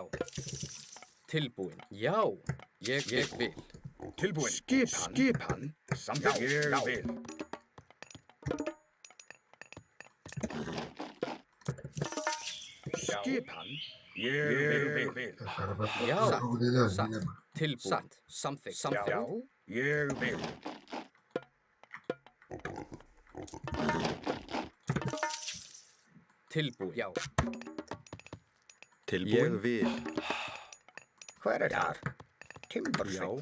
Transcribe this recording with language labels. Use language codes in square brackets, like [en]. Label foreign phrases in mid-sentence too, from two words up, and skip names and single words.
[is] Tilbúin. Já. Ég vil. Tilbúin. Skipan. Samþykkt. Ég vil. Skipan. Ég vil. [pt] O cara vai pro [is] Já. [pt] jogo dele ali, [is] Satt. [pt] né, mano? [is] Tilbúin. Satt. Samþykkt. Já. Ég vil. Tilbúin. Já. Tilbúin. Ég vil. Hver er þar? Timbursveit.